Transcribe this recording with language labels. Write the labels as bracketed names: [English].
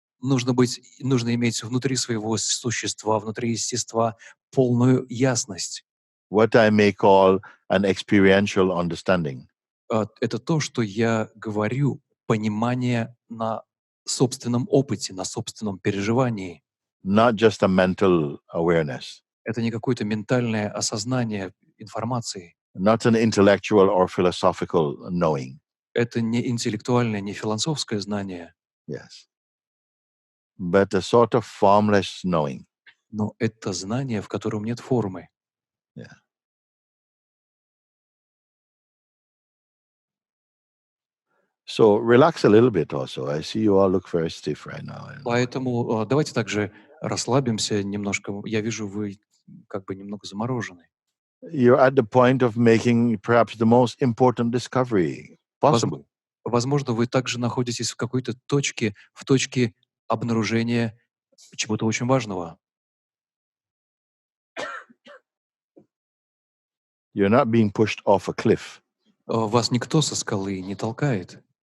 [Russian] нужно иметь внутри своего существа, внутри естества полную ясность. [English] What I may call an experiential understanding. [Russian] Это то, что я говорю, понимание на собственном опыте, на собственном переживании. [English] Not just a mental awareness, [Russian] Это не какое-то ментальное осознание информации. [English] not an intellectual or philosophical knowing. [Russian] Это не интеллектуальное, не философское знание, [English] Yes. But a sort of formless knowing. [Russian] но это знание, в котором нет формы. [English] Yeah. So relax a little bit also. I see you all look very stiff right now. [Russian] Поэтому давайте также расслабимся немножко. Я вижу, вы как бы немного заморожены. [English] You're at the point of making perhaps the most important discovery possible. [Russian] Возможно, вы также находитесь в какой-то точке, в точке обнаружения чего-то очень важного. [English] You're not being pushed off a cliff. [Russian] Вас никто со скалы не толкает.